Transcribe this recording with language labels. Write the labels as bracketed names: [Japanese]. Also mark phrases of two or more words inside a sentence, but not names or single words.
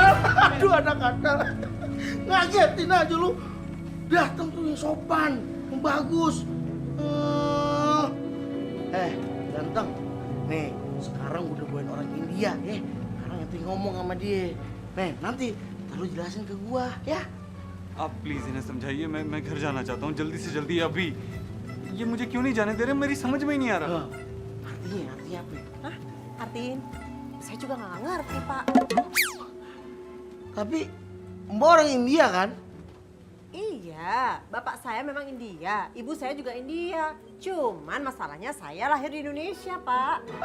[Indonesian] Aduh, anak kadal. Ngagetin aja lu. Datang tuh yang sopan, yang bagus. Ganteng. Nih, sekarang udah bawain orang India ya. Sekarang nanti ngomong sama dia. Nih, nanti lu jelasin ke gua ya. [Hindi] आप प्लीज इन्हें समझाइए, मैं घर जाना चाहता हूँ जल्दी से जल्दी अभी। ये मुझे क्यों नहीं जाने दे रहे, मेरी समझ में ही नहीं आ रहा। [Indonesian] Artinya apa? Hah? Artiin? Saya juga nggak ngerti, Pak. Tapi Mbak orang India kan? Iya, bapak saya memang India, ibu saya juga India. Cuman masalahnya saya lahir di Indonesia, Pak.